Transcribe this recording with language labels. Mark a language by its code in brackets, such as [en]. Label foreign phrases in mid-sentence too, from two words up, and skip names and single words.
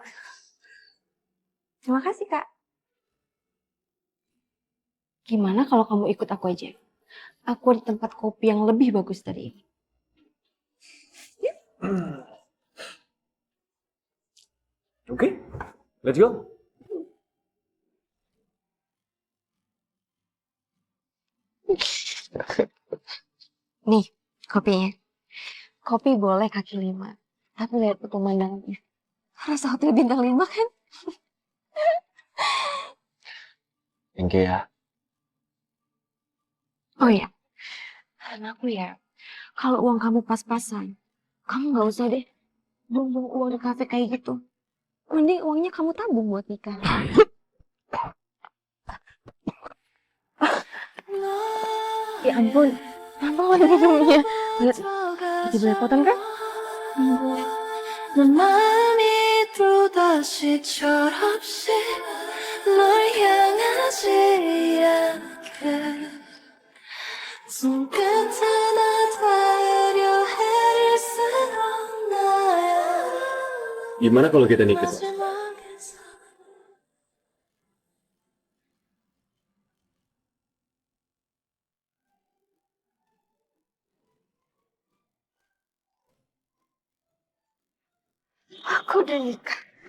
[id] Terima kasih, Kak. Gimana kalau kamu ikut aku aja? Aku di tempat kopi yang lebih bagus dari ini. Oke, [en] let's go. [id] Nih, kopinya. Kopi boleh kaki 5. Tapi lihat pemandangannya. Rasa hotel bintang 5 kan? [en] Thank you [id] ya. Oh iya, karena aku ya, kalau uang kamu pas-pasan, kamu nggak usah deh buang-buang uang di kafe kayak gitu. Mending uangnya kamu tabung buat nikah. Ya ampun, apa lagi minumnya? Lihat, itu belepotan kan? [ko] 내 마음이 또다시 철없이 널 향하지 않게 손끝하나 닿으려 해를 쓰던 나야 [id] Gimana kalau kita nikah? [ko] 마지막에서 [id] Aku udah nikah.